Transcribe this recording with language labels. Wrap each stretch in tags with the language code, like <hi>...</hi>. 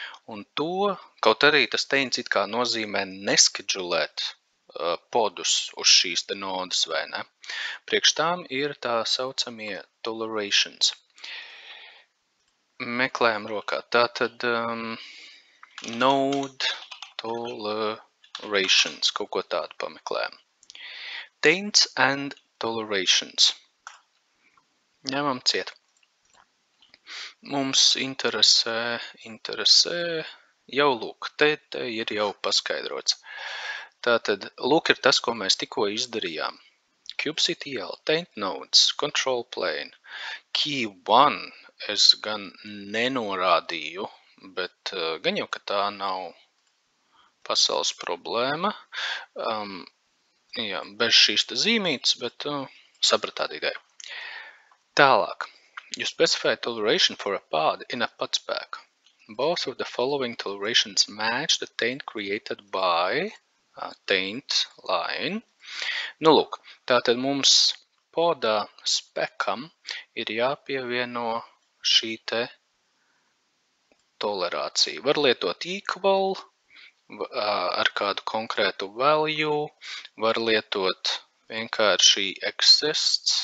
<lv>Un to, kaut arī tas taints it kā nozīmē neskedžulēt podus uz šīs te nodas, vai ne? Priekš tām ir tā saucamie tolerations. Meklējam rokā. Tātad node tolerations, kaut ko tādu pameklējam.</lv> <en>Taints and tolerations.</en> <lv>Ņemam ciet. Mums interesē, jau lūk, te ir jau paskaidrots. Tātad, lūk ir tas, ko mēs tikko izdarījām. kubectl, taint nodes, control plane, key 1 es gan nenorādīju, bet gan jau, ka tā nav pasaules problēma. Jā, bez šīs te zīmītes, bet sapratāt ideju. Tālāk.</lv> <en>You specify toleration for a pod in a pod spec. Both of the following tolerations match the taint created by taint line.</en> <lv>Nu, lūk, tātad mums podā spekam ir jāpievieno šī te tolerācija. Var lietot equal ar kādu konkrētu value, var lietot vienkārši exists</lv>